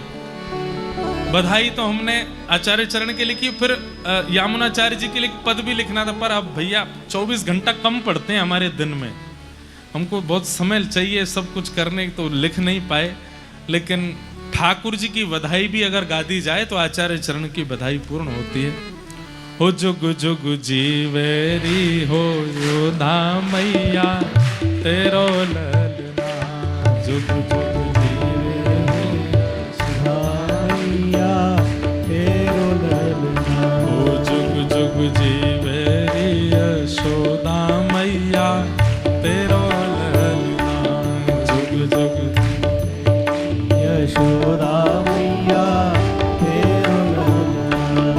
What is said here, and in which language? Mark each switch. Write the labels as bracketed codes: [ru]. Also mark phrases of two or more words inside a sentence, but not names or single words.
[hi] बधाई तो हमने आचार्य चरण के लिखी, फिर यामुनाचार्य जी के लिए पद भी लिखना था, पर अब भैया 24 घंटा कम पड़ते हैं हमारे दिन में, हमको बहुत समय चाहिए सब कुछ करने, तो लिख नहीं पाए। लेकिन ठाकुर जी की बधाई भी अगर गा दी जाए तो आचार्य चरण की बधाई पूर्ण होती है। [bra] हो जुग जुग जीवेरी हो योधा मैया तेरो ललना, जुग जुग जीवेरी यशोदा मैया तेरो ललना, जुग जुग यशोदा मैया तेरो ललना।